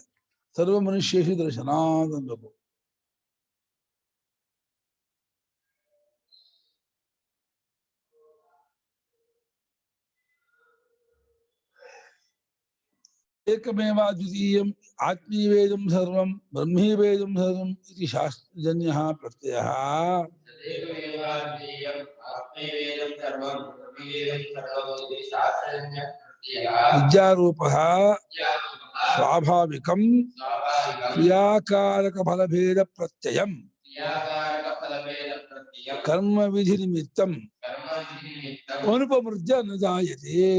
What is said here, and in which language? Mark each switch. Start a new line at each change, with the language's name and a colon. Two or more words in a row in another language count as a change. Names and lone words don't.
Sanskrit: ಸರ್ವ ಮನುಷ್ಯೇಷು ದರ್ಶನ ಅನ್ಬೇಕು. ಏಕಮೇವ ದ್ವಿತೀಯಂ ಆತ್ಮೀವೇದಂ ಸರ್ವಂ ಬ್ರಹ್ಮೀವೇದಂ ಸರ್ವಂ ಇತಿ ಶಾಸ್ತ್ರಜನ್ಯಃ ಪ್ರತ್ಯಯಃ ವಿದ್ಯಾರೂಪಃ ಸ್ವಾಭಾವಿಕಂ ಕ್ರಿಯಾಕಾರಕ ಫಲಭೇದ ಪ್ರತ್ಯಯಂ ಕರ್ಮ ವಿಧಿ ನಿಮಿತ್ತಂ ಅನುಪಮೃತ್ಯ ನ ಜಾಯತೆ.